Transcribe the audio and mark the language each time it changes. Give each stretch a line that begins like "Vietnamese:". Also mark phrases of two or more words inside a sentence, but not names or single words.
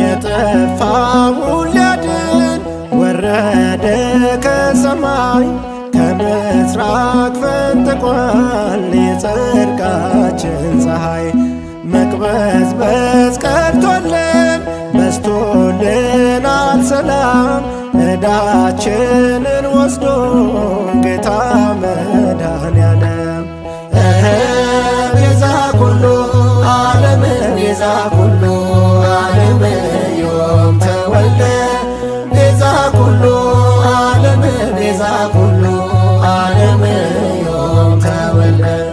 Amharic: የጠፋውን ሊያድን ወረደ ከሰማይ። ከምስራቅ ፈንጥቋል የጽድቃችን ፀሐይ። መቅበዝበዝ ቀርቶልን በዝቶልናል ሰላም። ዕዳችንን ወስዶ ጌታ መድኃኔዓለም።
Geez: እህ፣ ቤዛ ኩሉ ዓለም፣ ቤዛ ኩሉ ዓለም ዮም ተወልደ። ቤዛ ኩሉ ዓለም፣ ቤዛ ኩሉ ዓለም ዮም ተወልደ።